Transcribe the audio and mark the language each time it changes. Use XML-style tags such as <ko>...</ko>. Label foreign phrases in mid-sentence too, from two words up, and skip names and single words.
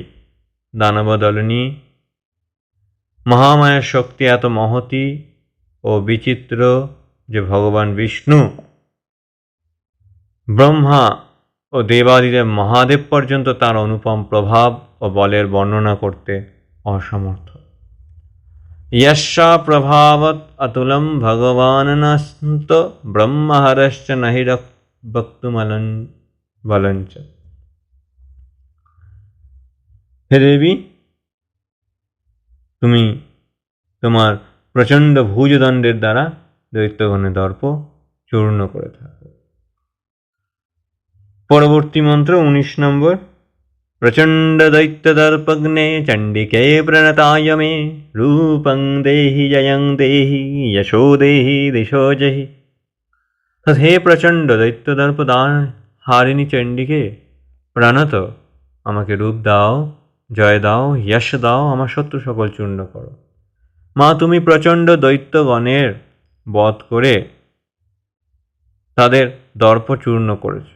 <bn>দানবদলনী মহামায়ার শক্তি এত মহতী ও বিচিত্র যে ভগবান বিষ্ণু, ব্রহ্মা ও দেবাদিদেব মহাদেব পর্যন্ত তার অনুপম প্রভাব ও বলের বর্ণনা করতে অসমর্থ।</bn> <sa>यस्या प्रभावत अतुलम भगवाननस्त ब्रह्महरश्च नहि वक्तुमलंच।</sa> <bn>হে দেবী, তুমি তোমার প্রচণ্ড ভুজদণ্ডের দ্বারা দৈত্যগণের দর্প চূর্ণ করে থাকো। পরবর্তী মন্ত্র 19 নম্বর।</bn> <sa>प्रचंड दैत्य दर्पग्ने चंडिके प्रणताय मे रूपं देहि जयं देहि यशो देहि दिशो जहि।</sa> <bn>হে প্রচণ্ড দৈত্য দর্পদান হারিণী চণ্ডিকে, প্রাণত আমাকে রূপ দাও, জয় দাও, যশ দাও, আমার শত্রু সকল চূর্ণ করো। মা, তুমি প্রচণ্ড দৈত্যগণের বধ করে তাদের দর্প চূর্ণ করেছ।</bn>